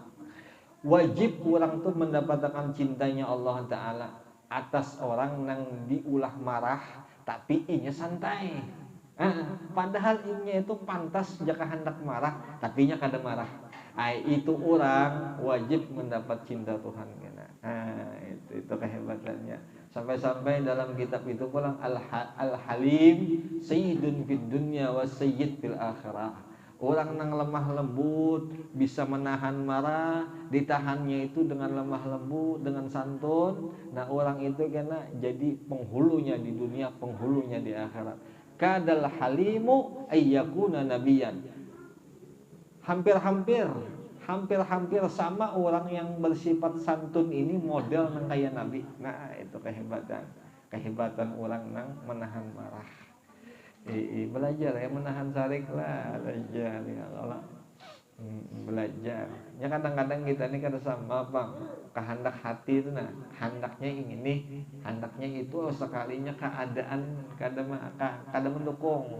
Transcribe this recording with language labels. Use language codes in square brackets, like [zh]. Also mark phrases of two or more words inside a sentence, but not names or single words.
[bjn] Wajib orang tuh mendapatkan cintanya Allah Ta'ala atas orang nang diulah marah tapi inya santai. Padahal inya itu pantas jika hendak marah tapi inya kada marah. Itu orang wajib mendapat cinta Tuhan. Itu kehebatannya. Sampai-sampai dalam kitab itu pulang [ar] Al-Halim Sayyidun fid dunya wa sayyid fil akhirah. [bjn] Orang nang lemah lembut bisa menahan marah, ditahannya itu dengan lemah lembut, dengan santun. Nah orang itu kena jadi penghulunya di dunia, penghulunya di akhirat. [ar] Kadal halimu ayyakuna nabiyan. [bjn] Hampir-hampir sama orang yang bersifat santun ini model nang kayak nabi. Nah itu kehebatan orang nang menahan marah. Belajar ya menahan sarik lah, belajar [ar] ya Allah. [bjn] Belajar. Ya kadang-kadang kita ini kada sama Bang. Kehendak hati itu nah, hendaknya ingin nih, hendaknya itu sekalinya keadaan kada mendukung.